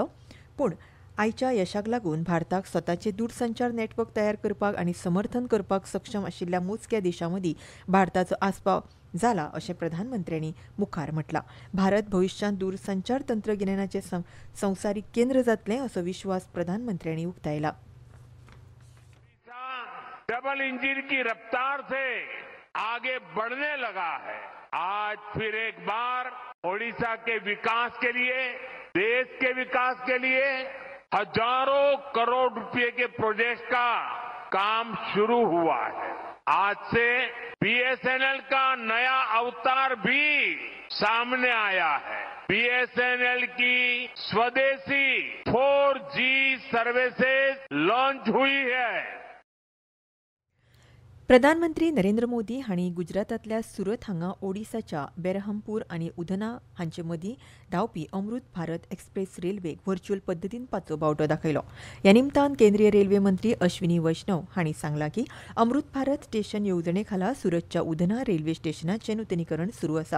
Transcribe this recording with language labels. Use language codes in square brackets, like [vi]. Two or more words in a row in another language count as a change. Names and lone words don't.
[kok] पूण आयच्या यशाक लागून भारताक स्वताचे दूरसंचार नेटवर्क तयार करपाक आनी समर्थन करपाक सक्षम आशिल्ल्या मोजक्या देशांमदीं भारताचो आस्पाव जाला अशें प्रधानमंत्र्यांनी मुखार म्हटलां. भारत भविश्यांत दूरसंचार तंत्रगिन्यानाचें संवसारीक केंद्र जातलें असो विश्वास प्रधानमंत्र्यांनी उक्तायला. [hi] डबल इंजन की रफ्तार से आगे बढ़ने लगा है. आज फिर एक बार ओडिशा के विकास के लिए, देश के विकास के लिए हजारों करोड़ रुपए के प्रोजेक्ट का काम शुरू हुआ है. आज से BSNL का नया अवतार भी सामने आया है. BSNL की स्वदेशी [en] 4G services launch [hi] हुई है. [kok] प्रधानमंत्री नरेंद्र मोदी हांणी गुजरातांतल्या सुरत हांगा ओडिसाच्या बेरहमपूर आनी उधना हांचे मदीं धांवपी अमृत भारत एक्सप्रेस रेल्वेक व्हर्च्युअल पद्दतीन पांचवो बावटो दाखयलो. ह्या निमतान केंद्रीय रेल्वे मंत्री अश्विनी वैष्णव हांणी सांगलां की अमृत भारत स्टेशन येवजणे खाला सुरतच्या उधना रेल्वे स्टेशनाचें नूतनीकरण सुरू आसा.